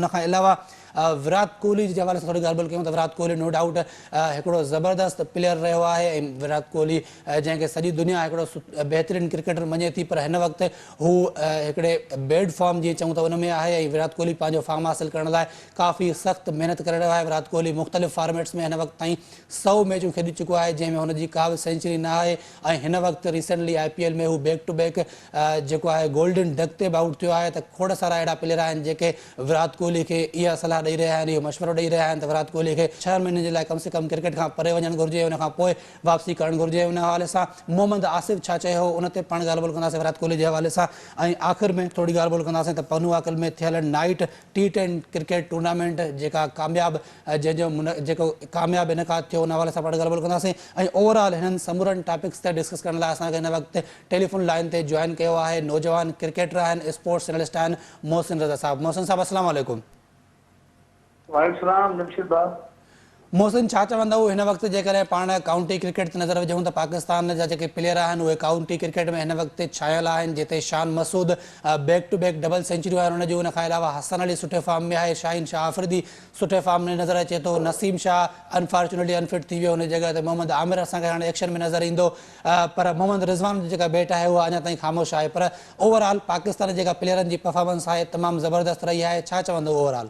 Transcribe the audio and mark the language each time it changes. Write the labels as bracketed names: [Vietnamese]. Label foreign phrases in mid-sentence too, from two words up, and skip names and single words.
[Sindhi] उनखां अलावा विराट कोहली जे हवाले सां थोरी ॻाल्हि ॿोल कयूं त विराट कोहली [English] no doubt [Sindhi] हिकिड़ो ज़बरदस्त प्लेयर रहियो आहे ऐं विराट कोहली जंहिंखे सॼी दुनिया हिकिड़ो बहितरीनु क्रिकेटर मञे थी, पर हिन वक़्तु हू हिकिड़े [English] bad form [Sindhi] जीअं चऊं त उन में आहे ऐं विराट कोहली पंहिंजो फॉर्म हासिलु करण लाइ काफ़ी सख़्तु महिनत करे रहियो आहे। विराट कोहली मुख़्तलिफ़ फॉर्मेट्स में हिन वक़्तु ताईं 100 मैचूं खेॾी चुको आहे, जंहिंमें हुनजी का बि सेंचुरी न आहे ऐं हिन वक़्तु रिसेंटली IPL में हू [English] back to back [Sindhi] जेको आहे [English] golden duck [Sindhi] ते बि आउट थियो आहे। त खोड़ सारा अहिड़ा प्लेयर आहिनि जेके विराट कोहली खे इहा सलाह ॾेई रहिया आहिनि, इहो मशवरो ॾेई रहिया आहिनि त विराट कोहली खे 6 महीननि जे लाइ कम से कम क्रिकेट खां परे वञणु घुरिजे, उनखां पोइ वापसी करणु घुरिजे। उन हवाले सां मोहम्मद आसिफ़ छा चयो हो उन ते पाण ॻाल्हि ॿोल कंदासीं विराट कोहली जे हवाले सां। ऐं आख़िर में थोरी ॻाल्हि ॿोल कंदासीं त पनुआकल में थियल [English] night T10 cricket tournament [Sindhi] जेका कामयाबु जेको कामयाबु इनकाद थियो उन हवाले सां पाण ॻाल्हि ॿोल कंदासीं ऐं ओवरऑल हिननि समूरनि टॉपिक्स ते डिस्कस करण लाइ असांखे हिन वक़्तु [English] telephone line [Sindhi] ते जॉइन कयो आहे नौजवान क्रिकेटर आहिनि, [English] sports analyst [Sindhi] आहिनि, मोहसिन रज़ा साहब। मोहसिन साहब [Arabic] السلام عليكم. [Sindhi] मोहसिन, छा चवंदव हिन वक़्तु जेकॾहिं पाण [English] county cricket [Sindhi] ते नज़र विझूं त पाकिस्तान जा जेके प्लेयर आहिनि उहे [English] county cricket [Sindhi] में हिन वक़्तु छायल आहिनि, जिते शान मसूद [English] back to back double centuries [Sindhi] आहिनि हुनजूं। उनखां अलावा हसन अली सुठे फॉर्म में आहे, शाहिन शाह आफ़रीदी सुठे फॉर्म में नज़र अचे थो, नसीम शाह [English] unfortunately unfit [Sindhi] थी वियो, हुन जॻह ते मोहम्मद आमिर असांखे हाणे एक्शन में नज़र ईंदो, पर मोहम्मद रिज़वान जी जेका बैट आहे उहा अञा ताईं ख़ामोश आहे। पर ओवरऑल पाकिस्तान जेका प्लेयरनि जी परफॉर्मेंस आहे तमामु ज़बरदस्त रही आहे, छा चवंदो ओवरऑल?